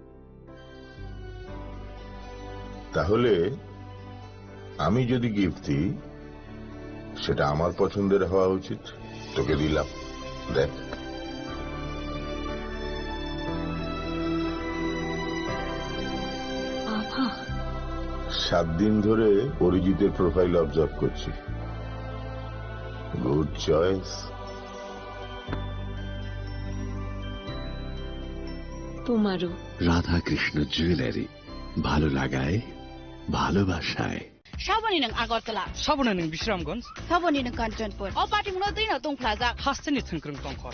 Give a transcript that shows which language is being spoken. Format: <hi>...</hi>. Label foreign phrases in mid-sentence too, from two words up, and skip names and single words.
<bn>তাহলে আমি যদি গিফট দিই সেটা আমার পছন্দের হওয়া উচিত তোকে দিলাম দেখ 7 দিন ধরে অরিজিতের</bn> <en>profile observe</en> <bn>করছি।</bn> <en>good choice.</en> <bn>তোমারও। রাধাকৃষ্ণ জুয়েলারি, ভালো লাগায় ভালোবাসায়।</bn> <trp>साबोनी नों आगरतला, साबोनी नों विश्रामगंज, साबोनी नों कांचनपुर, अ पार्टीमुनो दैनो दं प्लाजा, हास्टेनि थोंख्रों दंखर,</trp>